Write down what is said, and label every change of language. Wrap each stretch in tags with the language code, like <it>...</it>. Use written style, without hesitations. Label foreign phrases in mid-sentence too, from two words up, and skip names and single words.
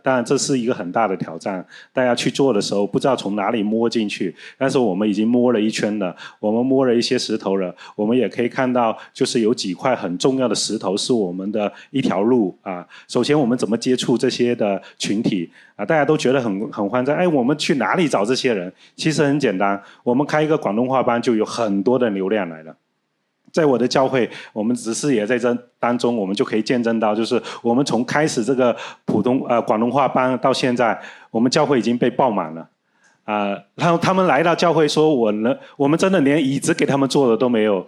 <zh>當然這是一個很大的挑戰，大家去做的時候不知道從哪裡摸進去，但是我們已經摸了一圈了，我們摸了一些石頭了，我們也可以看到就是有幾塊很重要的石頭是我們的一條路首先我們怎麼接觸這些的群體大家都覺得很慌張，我們去哪裡找這些人？其實很簡單，我們開一個廣東話班就有很多的流量來了。在我的教會，我們只是也在這當中，我們就可以見證到，就是我們從開始這個廣東話班到現在，我們教會已經被爆滿了。然後他們來到教會說，我們真的連椅子給他們坐的都沒有。</zh>